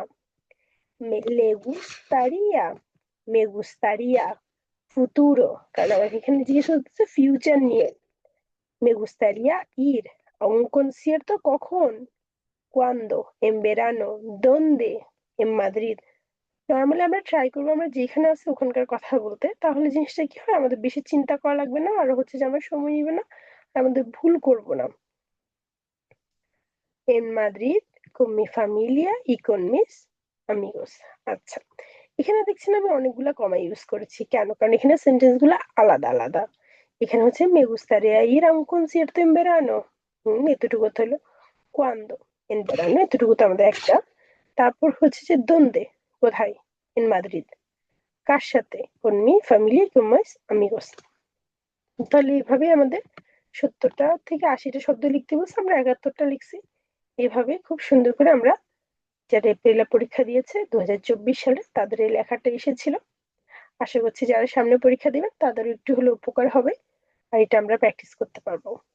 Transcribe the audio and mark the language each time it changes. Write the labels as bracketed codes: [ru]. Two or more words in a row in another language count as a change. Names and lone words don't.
[es] le gustaría, me gustaría, futuro, [bn] কারণ আমাকে এখানে জিজ্ঞেস করতেছে ফিউচার নিয়ে। [es] me gustaría ir a un concierto, কখন? cuando, en verano, dónde, en Madrid। [bn] নর্মালি আমরা ট্রাই করবো আমরা যেখানে আছে ওখানকার কথা বলতে, তাহলে জিনিসটা কি হয়, আমাদের বেশি চিন্তা করা লাগবে না, আর হচ্ছে যে আমরা সময় নিবে না, আর আমাদের ভুল করবো না। [es] en Madrid con mi familia y con mis amigos। [bn] আচ্ছা, এখানে দেখছেন আমি অনেকগুলা কমা ইউজ করেছি, কেন? কারণ এখানে সেন্টেন্স গুলো আলাদা আলাদা। এখানে হচ্ছে [es] me gustaría ir a un concierto en verano, [bn] এতটুকু হলো। [es] cuando, en verano, [bn] এতটুকু তো আমাদের একটা। তারপর হচ্ছে যে দোনদে, কোথায়? [es] en Madrid। [bn] কার সাথে? [es] con mi familia y con mis amigos। [bn] তাহলে এইভাবে আমাদের 70টা থেকে 80টা শব্দ লিখতে বলছে, আমরা 71টা লিখছি। এভাবে খুব সুন্দর করে আমরা, যারা এপ্রিলে পরীক্ষা দিয়েছে 2024 সালে, তাদের এই লেখাটা এসেছিল। আশা করছি যারা সামনে পরীক্ষা দিবেন তাদের একটু হলে উপকার হবে, আর এটা আমরা প্র্যাকটিস করতে পারবো।